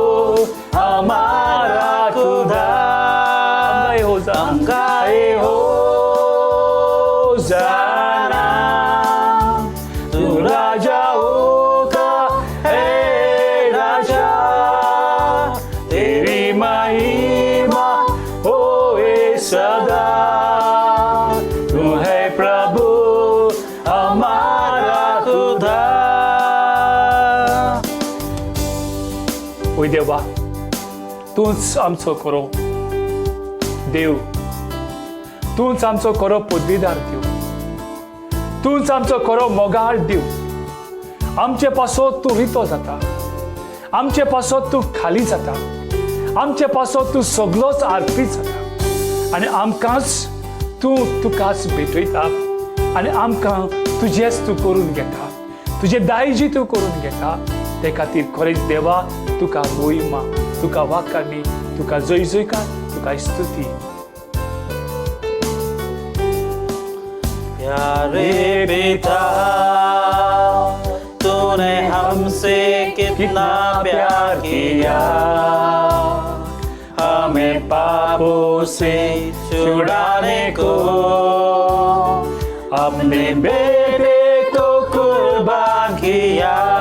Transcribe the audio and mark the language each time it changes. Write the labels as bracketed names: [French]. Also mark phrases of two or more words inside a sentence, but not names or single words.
[Hindi] हमारा खुदा हम गाए हो जाना तू राजाओं का है राजा तेरी महिमा होए सदा तू है प्रभु हमारा खुदा [Konkani] ओय देवा तूंच आमचो खरो देव तूंच आमचो खरो पदवीदार देव तूंच आमचो खरो मोगाळ देव आमचे पासत तू रितो जाता, आमचे पासत तू खाली जाता, आमचे पासत तू सगळोच आर्पीत जाता आनी आमकांच तू तुकाच भेटयता आनी आमकां तुजेंच तू करून घेता, तुजे दायजी तू करून घेता. ते खातीर खरेंच देवा तुका महिमा, तुका वाखाणी, तुका जय जयकार, तुका स्तुती. [Hindi] प्यारे पिता, तूने हमसे कितना प्यार किया, हमें पापों से छुड़ाने को अपने बेटे को कुर्बान किया.